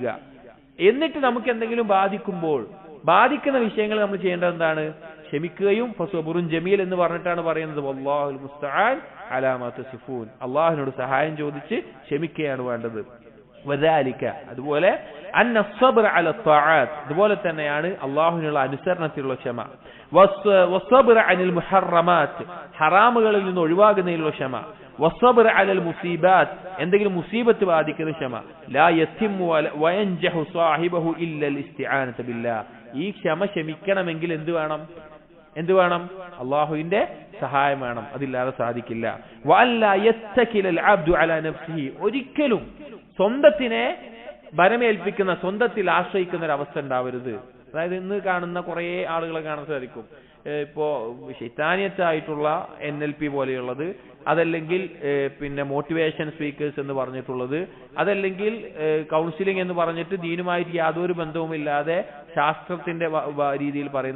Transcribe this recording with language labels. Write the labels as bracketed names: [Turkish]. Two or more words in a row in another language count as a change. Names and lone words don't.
[Malayalam] എന്നിട്ട് നമുക്ക് എന്തെങ്കിലും ബാധിക്കുന്ന വിഷയങ്ങൾ നമ്മൾ ചെയ്യേണ്ടത് എന്താണ്? ക്ഷമിക്കുകയും [Arabic] فصبر جميل [Malayalam] എന്ന് പറഞ്ഞിട്ടാണ് പറയുന്നത്. [Arabic] والله المستعان على ما تصفون. [Malayalam] അള്ളാഹുവിനോട് സഹായം ചോദിച്ച് ക്ഷമിക്കുകയാണ് വേണ്ടത്. [Arabic] വദാലിക, അതുപോലെ അന്ന الصبر على الطاعات, [Malayalam] അതുപോലെ തന്നെയാണ് അള്ളാഹുവിനുള്ള അനുസരണത്തിലുള്ള ക്ഷമ. [Arabic] والصبر عن المحرمات, [Malayalam] ഹറാമുകളിൽ നിന്ന് ഒഴിവാകുന്നതിലുള്ള ക്ഷമ. [Arabic] والصبر على المصيبات, [Malayalam] എന്തെങ്കിലും മുസീബത്ത് ബാധിക്കുന്ന ക്ഷമ. [Arabic] لا يتم وينجح صاحبه الا الاستعانة بالله. [Malayalam] ഈ ക്ഷമിക്കണമെങ്കിൽ എന്ത് വേണം? അള്ളാഹുവിന്റെ സഹായം വേണം. അതില്ലാതെ സാധിക്കില്ല. [Arabic] وألا يتكل العبد على نفسه, [Malayalam] ഒരിക്കലും സ്വന്തത്തിനെ ബലമേൽപ്പിക്കുന്ന, സ്വന്തത്തിൽ ആശ്രയിക്കുന്ന ഒരു അവസ്ഥ ഉണ്ടാവരുത്. അതായത് ഇന്ന് കാണുന്ന കുറെ ആളുകളെ കാണാൻ സാധിക്കും. ഇപ്പോ ശൈത്താനിയത്തായിട്ടുള്ള NLP പോലെയുള്ളത്, അതല്ലെങ്കിൽ പിന്നെ [English] motivation speakers [Malayalam] എന്ന് പറഞ്ഞിട്ടുള്ളത്, അതല്ലെങ്കിൽ കൗൺസിലിംഗ് എന്ന് പറഞ്ഞിട്ട് ദീനുമായിട്ട് യാതൊരു ബന്ധവുമില്ലാതെ ശാസ്ത്രത്തിന്റെ രീതിയിൽ പറയുന്നത്.